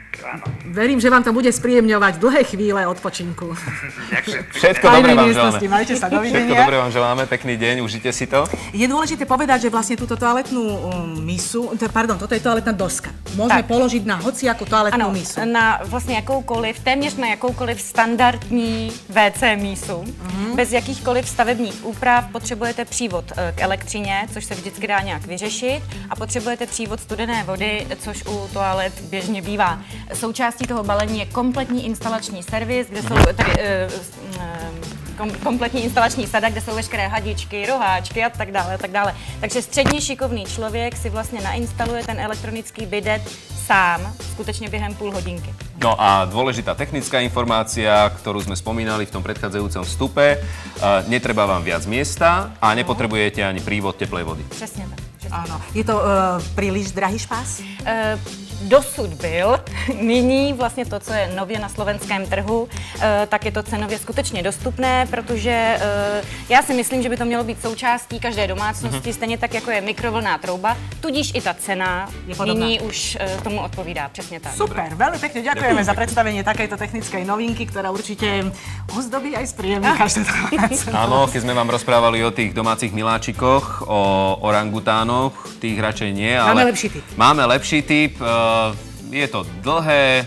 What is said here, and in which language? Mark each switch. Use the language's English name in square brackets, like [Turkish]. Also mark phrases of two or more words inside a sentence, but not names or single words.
[Slovak] áno. Verím, že vám to bude spríjemňovať dlhé chvíle odpočinku. Ďakujem. Všetko dobré vám želáme. Majte sa, dovidenia. Všetko dobré vám želáme, pekný deň, užite si to. Je dôležité povedať, že vlastne túto toaletnú misu, toto je toaletná doska. Môžeme položiť na hociakú toaletnú misu. [Czech] Na vlastně jakoukoliv, téměř na jakoukoliv standardní WC mísu. Bez jakýchkoliv stavebních úprav potřebujete přívod k elektřině, což se vždycky dá nějak vyřešit, a potřebujete přívod studené vody, což u toalet běžně bývá. Součástí toho balení je kompletní instalační servis, kde jsou tady kompletní instalační sada, kde jsou veškeré hadičky, roháčky a tak dále, a tak dále. Takže středně šikovný člověk si vlastně nainstaluje ten elektronický bidet sám, skutečne během půl hodinky. [Slovak] No a dôležitá technická informácia, ktorú sme spomínali v tom predchádzajúcom vstupe. Netreba vám viac miesta a nepotrebujete ani prívod teplej vody. [Czech] Přesně tak. [Slovak] Áno. Je to príliš drahý špás? [Czech] Dosud byl. Nyní vlastně to, co je nově na slovenském trhu, tak je to cenově skutečně dostupné, protože já si myslím, že by to mělo být součástí každé domácnosti, stejně tak, jako je mikrovlnná trouba, tudíž i ta cena nyní už tomu odpovídá. Přesně tak. Super, [Slovak] veľmi pekne ďakujeme za predstavenie takejto technickej novinky, ktorá určite ozdobí aj spríjemní každú domácnosť. Áno, keď sme vám rozprávali o tých domácich miláčikoch, o orangutánoch, tých radšej nie, ale máme lepší tip. Máme lepší tip. Je to dlhé.